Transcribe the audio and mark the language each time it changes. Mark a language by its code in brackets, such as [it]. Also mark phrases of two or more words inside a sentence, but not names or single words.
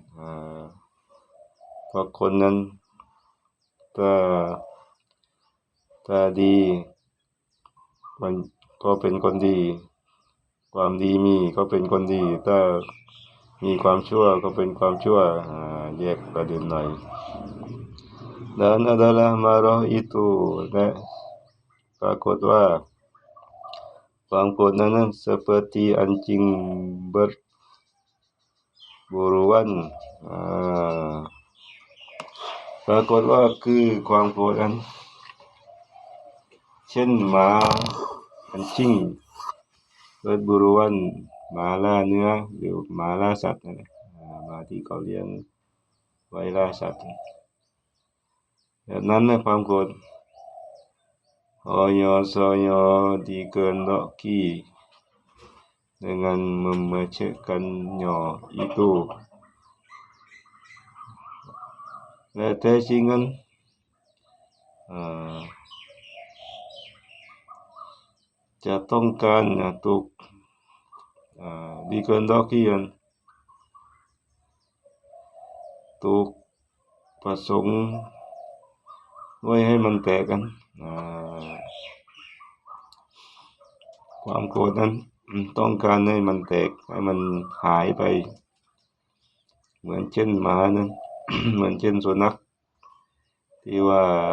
[th] เพราะคนนั้นถ้าดีมันก็เป็นคนดีความดี มีก็เป็นคนดีถ้ามีความชั่วก็เป็นความชั่วแยกประเด็นหน่อย [ms] dan adalah marah itu [th] และปรากฏว่าความโกรธนั้น [ms] seperti anjing berburuan [th] ปรากฏว่าคือความโกรธนั้น เช่นหมา [ms] anjing berburuan [th] หมาล่าเนื้อหรือหมาล่าสัตว์นะหมาที่เขาเลี้ยงไว้ล่าสัตว์ แบบนั้นนะความโกรธ [ms] hanya saja dikehendaki dengan memecahkannya itu [th] และแท้จริงนั้นจะต้องการถูกdikehendaki ถูกประสงค์ไว้ให้มันแตกกันความโกรธนั้นต้องการให้มันแตกให้มันหายไปเหมือนเช่นหมานั้น เหมือนเช่นสุนัขที่ว่า